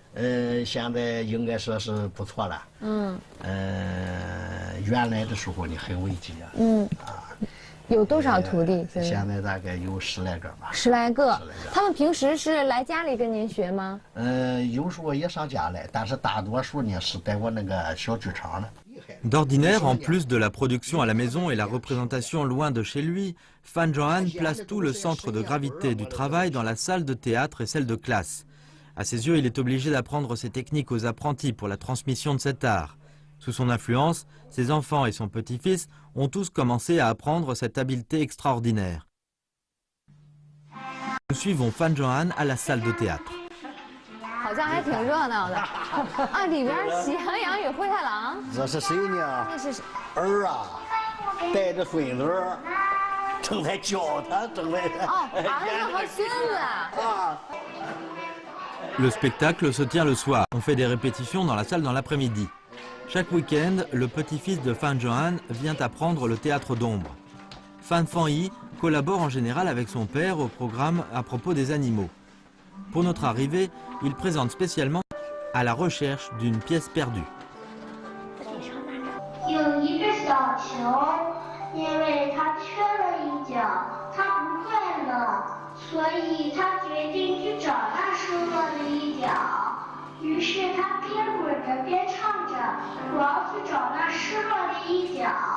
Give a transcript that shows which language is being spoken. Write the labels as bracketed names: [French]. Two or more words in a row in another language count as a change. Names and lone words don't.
[Chinese] 现在应该说是不错了。原来的时候呢很危机有多少徒弟？现在大概有10来个吧。 10来个。他们平时是来家里跟您学吗？有时候也上家来，但是大多数呢是在我那个小剧场的。 [French] D'ordinaire, en plus de la production à la maison et la représentation loin de chez lui, Fan Zhong'an place tout le centre de gravité du travail dans la salle de théâtre et celle de classe. À ses yeux, il est obligé d'apprendre ces techniques aux apprentis pour la transmission de cet art. Sous son influence, ses enfants et son petit-fils ont tous commencé à apprendre cette habileté extraordinaire. Nous suivons Fan Zhong'an à la salle de théâtre. [Chinese] 好像还挺热闹的啊！里边喜羊羊与灰太狼。这是谁呢？那是儿啊，带着孙子，正在教他，正在儿子和孙子。 [French] Le spectacle se tient le soir. On fait des répétitions dans la salle dans l'après-midi. Chaque week-end, le petit-fils de Fan Johan vient apprendre le théâtre d'ombre. Fan Fan-Yi collabore en général avec son père au programme à propos des animaux. Pour notre arrivée, il présente spécialement à la recherche d'une pièce perdue. [Chinese] 有一只小球，因为它缺了一角，它不快乐，所以它决定去找那失落的一角。于是它边滚着边唱着：“我要去找那失落的一角。”